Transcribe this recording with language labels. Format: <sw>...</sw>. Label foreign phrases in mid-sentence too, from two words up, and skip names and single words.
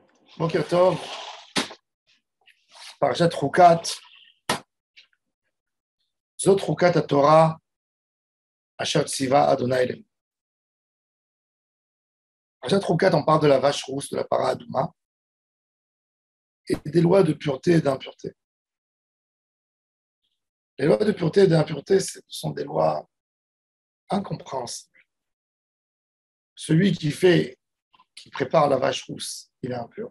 <he>בוקר טוב, פרשת חוקת, זאת חוקת התורה, אשר צוה אדוני אלוהים.</he> <fr>Parashat Chukat, on parle de la vache rousse, de la</fr> <he>פרה אדומה,</he> <fr>et des lois de pureté et d'impureté. Les lois de pureté et d'impureté, ce sont des lois incompréhensibles. Celui qui prépare la vache rousse, il est impur.</fr>